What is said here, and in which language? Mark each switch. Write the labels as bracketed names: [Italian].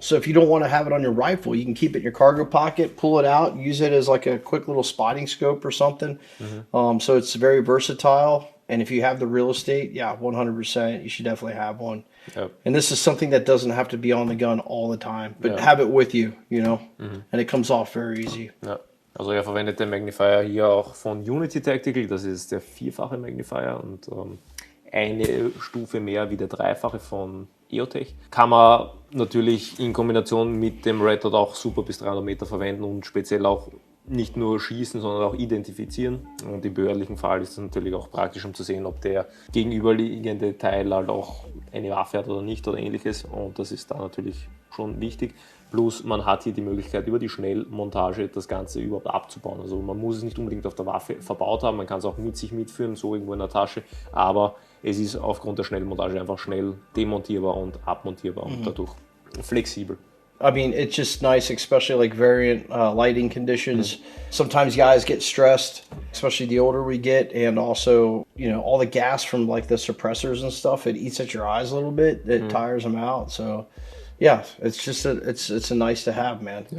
[English] So if you don't want to have it on your rifle, you can keep it in your cargo pocket, pull it out, use it as like a quick little spotting scope or something. So it's very versatile. And if you have the real estate, 100%, you should definitely have one. Yep. And this is something that doesn't have to be on the gun all the time, but have it with you, and it comes off very easy. [German] Ja. Also er verwendet den Magnifier hier auch von Unity Tactical, das ist der 4-fache Magnifier und eine Stufe mehr wie der 3-fache von EOTech. Kann man natürlich in Kombination mit dem Red Dot auch super bis 300 Meter verwenden und speziell auch nicht nur schießen, sondern auch identifizieren. Und im behördlichen Fall ist es natürlich auch praktisch, um zu sehen, ob der gegenüberliegende Teil halt auch eine Waffe hat oder nicht oder ähnliches. Und das ist da natürlich schon wichtig. Plus man hat hier die Möglichkeit, über die Schnellmontage das Ganze überhaupt abzubauen. Also man muss es nicht unbedingt auf der Waffe verbaut haben, man kann es auch mit sich mitführen, so irgendwo in der Tasche. Aber es ist aufgrund der Schnellmontage einfach schnell demontierbar und abmontierbar und dadurch flexibel. [English] I mean, it's just nice, especially like variant lighting conditions. Sometimes guys get stressed, especially the older we get, and also, all the gas from like the suppressors and stuff, it eats at your eyes a little bit. It tires them out. So, yeah, it's just it's a nice to have, man. Yeah.